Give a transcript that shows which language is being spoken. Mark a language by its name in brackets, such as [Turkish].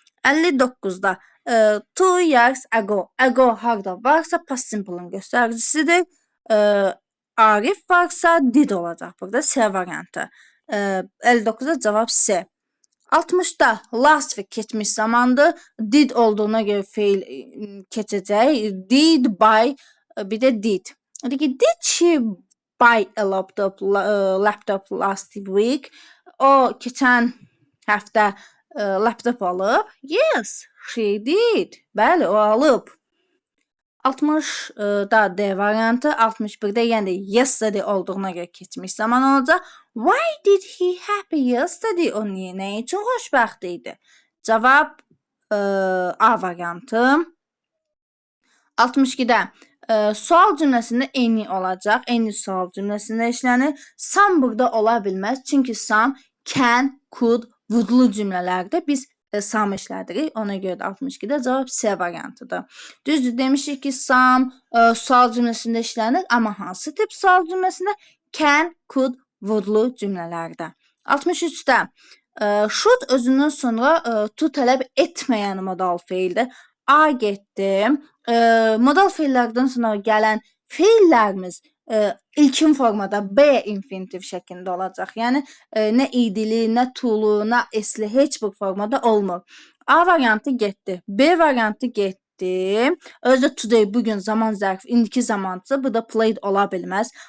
[Azerbaijani] 59-da [English] 2 years ago. [Azerbaijani] Ago harda varsa past simple'ın göstəricisidir. Arif varsa did olacaq. Burada C variantı. 59-da cavab C. 60-da [English] last week [Azerbaijani] keçmiş zamandır. Did olduğuna görə feil keçəcək. [English] Did buy, [Azerbaijani] bir də [English] did. Did she buy a laptop last week? [Azerbaijani] O keçən həftə laptop alıb. [English] Yes, she did. [Azerbaijani] Bəli, o alıb. 60-da D variantı, 61-də yəni yesterday olduğuna görə keçmiş zaman olacaq. [English] Why did he happy yesterday? [Azerbaijani] O niyə, nə üçün xoşbəxt idi? Cavab A variantı. 62-də sual cümləsində any olacaq. Any sual cümləsində işlənir. Some burada ola bilməz. Çünki some, can, could, would-lu cümlələrdə biz some işlədirik. Ona görə də 62-də cavab C variantıdır. Düzdür, demişik ki, some sual cümləsində işlənir. Amma hansı tip sual cümləsində? Can, could, would-lu cümlələrdə. 63-də should özündən sonra to tələb etməyən modal feildir. A getdi. Modal feillərdən sonra gələn feillərimiz ilkin formada B infinitiv şəklində olacaq. Yəni nə idili, nə tulu, nə esli heç bir formada olmur. A variantı getdi. B variantı getdi. Özü today bu gün zaman zərfi indiki zamançı, bu da played ola bilməz.